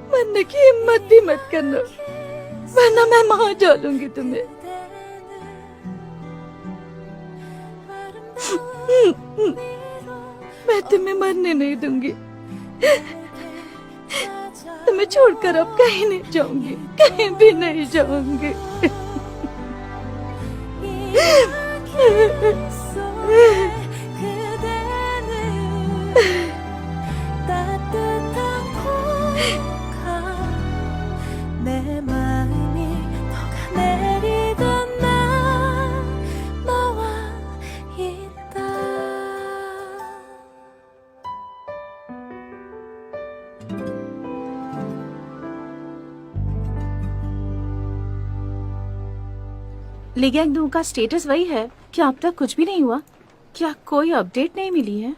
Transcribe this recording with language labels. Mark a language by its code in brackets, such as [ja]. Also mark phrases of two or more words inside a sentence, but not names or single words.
[hi] करने की हिम्मत भी मत करना, वरना मैं मार डालूंगी तुम्हें। मैं तुम्हें मरने नहीं दूंगी। तुम्हें छोड़कर अब कहीं नहीं जाऊंगी, कहीं भी नहीं जाऊंगी। [ko] 내 마음이 녹아내리던 날 너와 있다. [hi] लिगैंग दू का स्टेटस वही है। क्या अब तक कुछ भी नहीं हुआ? क्या कोई अपडेट नहीं मिली है?